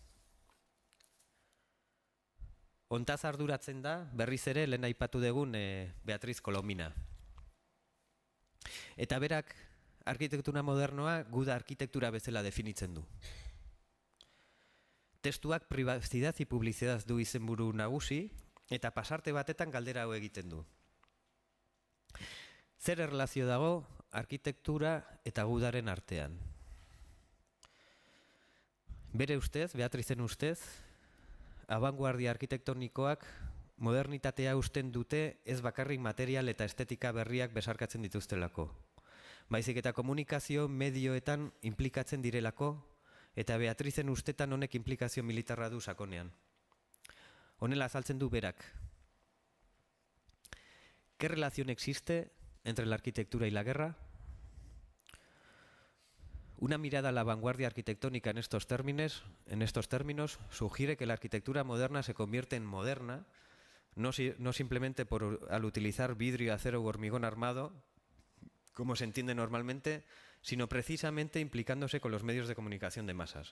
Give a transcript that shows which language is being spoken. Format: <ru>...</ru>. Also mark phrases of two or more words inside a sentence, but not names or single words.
<eu>Hontaz arduratzen da, berriz ere lehen aipatu dugun Beatriz Kolomina. Eta berak arkitektura modernoa guda arkitektura bezala definitzen du. Testuak privacidad y publicidad du izenburu nagusi, eta pasarte batetan galdera hau egiten du. Zer erlazio dago arkitektura eta gudaren artean? Bere ustez, Beatrizen ustez, abanguardia arkitektonikoak modernitatea usten dute ez bakarrik material eta estetika berriak besarkatzen dituztelako. Baizik eta komunikazio medioetan implikatzen direlako, eta Beatrizen ustetan honek implikazio militarra du sakonean. Honela azaltzen du berak.</eu> <es>¿Qué relación existe entre la arquitectura y la guerra? Una mirada a la vanguardia arquitectónica en estos términos sugiere que la arquitectura moderna se convierte en moderna, no simplemente al utilizar vidrio, acero u hormigón armado, como se entiende normalmente, sino precisamente implicándose con los medios de comunicación de masas.</es>